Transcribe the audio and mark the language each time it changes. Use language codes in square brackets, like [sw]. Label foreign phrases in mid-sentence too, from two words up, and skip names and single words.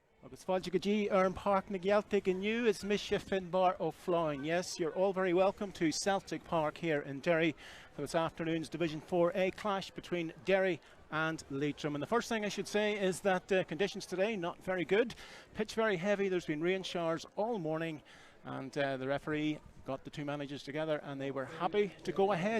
[ga] Agus fáilte go dtí ar an Park na Gaeltaigh inniu is mise Finbar ó Fláin. [en] Yes, you're all very welcome to Celtic Park here in Derry for this afternoon's Division 4A clash between Derry and Leitrim. And the first thing I should say is that conditions today not very good. Pitch very heavy. There's been rain showers all morning, and the referee got the two managers together and they were happy to go ahead.